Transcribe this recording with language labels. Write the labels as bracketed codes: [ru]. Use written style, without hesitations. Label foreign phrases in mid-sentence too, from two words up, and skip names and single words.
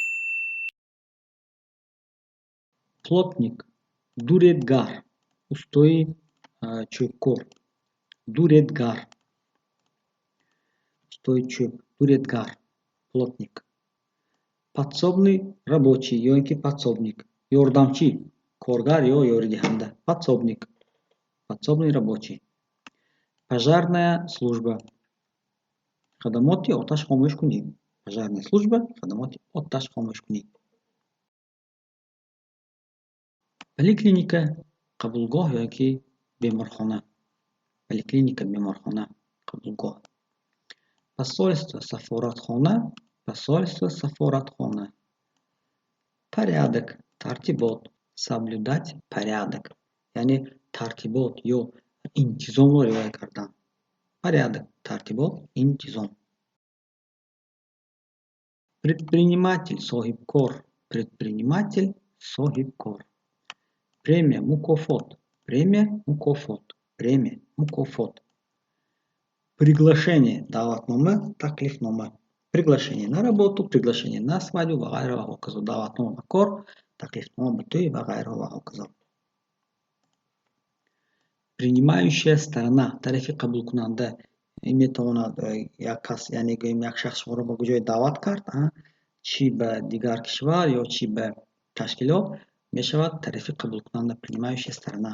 [tg] Плотник, дуретгар, устои чӯбкор. Дуретгар, устои чӯб, дуретгар, плотник. [ru] Подсобный рабочий [tg] ё ин ки подсобник, ёрдамчӣ, коргар ё ёридиҳанда. [ru] Подсобник, подсобный рабочий. Пожарная служба, [tg] хадамоти оташхомӯшкунӣ. [ru] Пожарная служба, [tg] хадамоти оташхомӯшкунӣ. Поликлиника, қабулгоҳ ё ин ки беморхона. Поликлиника, беморхона, қабулгоҳ. Посольство, сафоратхона, посольство, сафоратхона. [ru] Порядок, тартибот, соблюдать порядок, [tg] яъне тартибот ё интизомро риоя кардан. Порядок, тартибот, интизом. Предприниматель, соҳибкор, предприниматель, соҳибкор. Премия, мукофот, премия, мукофот, премия, мукофот. Приглашение, даъватнома, таклифнома. [ru] Приглашение на работу, приглашение на свадьбу [tg] ва ғайра ва ҳоказо. Даъватнома ба кор, таклифнома ба тӯй ва ғайра ва ҳоказо. [ru] Принимающая сторона, [tg] тарафи қабулкунанда. Ин метавонад як кас, яъне гӯем як шахс шуморо ба ҷое даъват кард, чӣ ба дигар кишвар ё чӣ ба ташкилот, мешавад тарафи қабулкунанда, [ru] принимающая сторона.